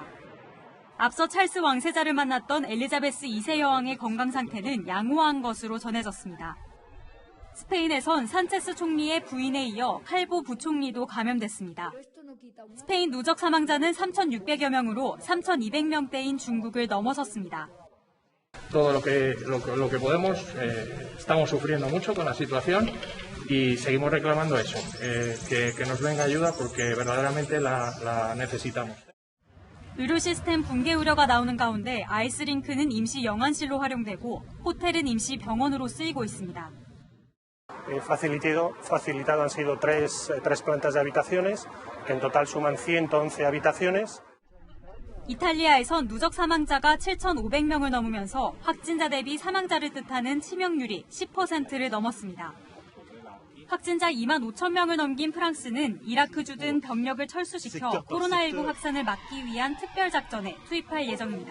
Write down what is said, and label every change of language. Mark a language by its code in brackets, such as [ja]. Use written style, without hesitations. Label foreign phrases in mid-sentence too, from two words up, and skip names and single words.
[ko] 앞서 찰스 왕세자를 만났던 엘리자베스 2세 여왕의 건강 상태는 양호한 것으로 전해졌습니다. 스페인에선 산체스 총리의 부인에 이어 칼보 부총리도 감염됐습니다. 스페인 누적 사망자는 3,600여 명으로 3,200명대인 중국을 넘어섰습니다. [es] Todo lo que podemos, estamos sufriendo mucho con la situación y seguimos reclamando eso, que nos venga ayuda porque verdaderamente la necesitamos. [ko] 의료 시스템 붕괴 우려가 나오는 가운데 아이스링크는 임시 영안실로 활용되고 호텔은 임시 병원으로 쓰이고 있습니다. [es] Facilitado han sido tres plantas de habitaciones, que en total suman 111 habitaciones. [ko] 이탈리아에선 누적 사망자가 7,500명을 넘으면서 확진자 대비 사망자를 뜻하는 치명률이 10%를 넘었습니다. 확진자 2만 5천 명을 넘긴 프랑스는 이라크 주둔 병력을 철수시켜 코로나19 확산을 막기 위한 특별작전에 투입할 예정입니다.